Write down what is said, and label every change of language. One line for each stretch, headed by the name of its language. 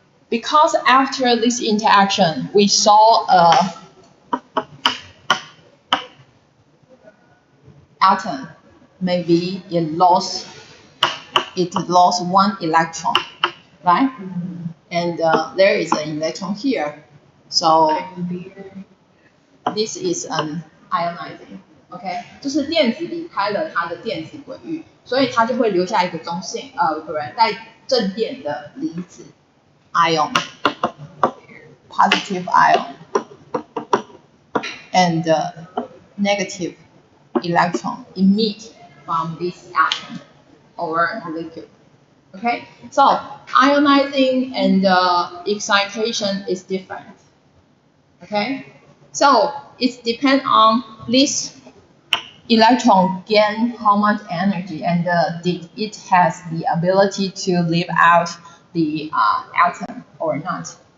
English: Because after this interaction, we saw a atom, maybe it lost one electron, right? And there is an electron here, so this is an ionizing.
Chinese: OK， 就是电子离开了它的电子轨域，所以它就会留下一个中性不然带正电的离子 ion，
English: positive ion and negative electron emit from this atom or molecule. Okay, so ionizing and excitation is different. Okay, so it depends on this electron gain how much energy and did it has the ability to leave out the atom or not.